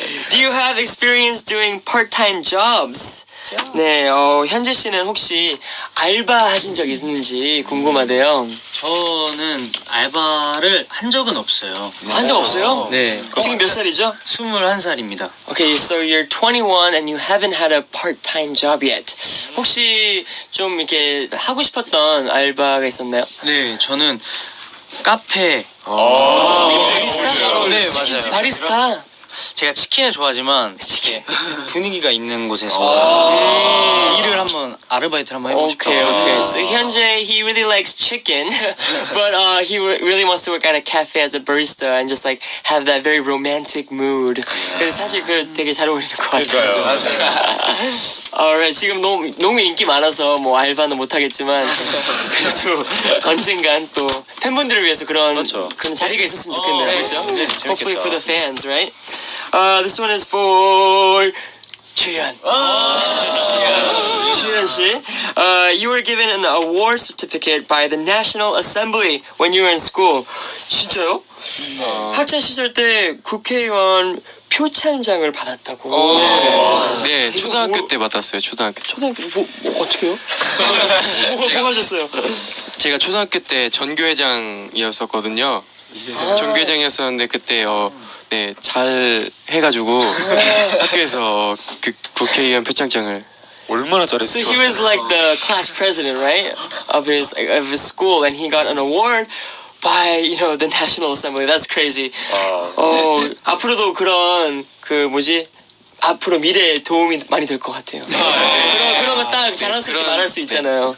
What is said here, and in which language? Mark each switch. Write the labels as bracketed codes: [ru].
[en] Do you have experience doing part-time jobs? [ko] 네, 현재 씨는 혹시 알바 하신 적 있는지 궁금하대요. 저는 알바를 한 적은 없어요. 한 적 없어요? 네. 지금 몇 살이죠? 21살입니다. [en] Okay, so you're 21 and you haven't had a part-time job yet. [ko] 혹시 좀 이렇게 하고 싶었던 알바가 있었나요? 네, 저는 카페. 바리스타? 네, 맞아요. 바리스타? 제가 치킨을 좋아하지만 이렇게 분위기가 있는 곳에서 일을 한번 아르바이트를 한번 해보고 싶어요. [en] Okay. So 현재 he really likes chicken, but he really wants to work at a cafe as a barista and just like have that very romantic mood. 그래서 사실 그 되게 잘 어울리는 것 같아요. Alright, 지금 너무 인기 많아서 뭐 알바는 못 하겠지만 그래도 언젠간 또 팬분들을 위해서 그런 자리가 있었으면 좋겠네요. 그렇죠? Hopefully for the fans, right? This one is for 주현. [ko] 주현 씨. [en] You were given an award certificate by the National Assembly when you were in school. [ko] 진짜요? 학창 시절 때 국회의원 표창장을 받았다고. 네, 초등학교 때 받았어요. 초등학교 뭐 어떻게요? 뭐 하셨어요? 제가 초등학교 때 전교회장이었었거든요. 전교회장이었었는데 그때 잘 해가지고 학교에서 그 국회의원 표창장을 얼마나 [en] So [ko] 잘했어. [en] he was like the class president, right, of his school, and he got an award by the National Assembly. That's crazy. [ko] 앞으로도 그런 앞으로 미래에 도움이 많이 될 것 같아요. 그러면 딱 자랑스럽게 말할 수 있잖아요.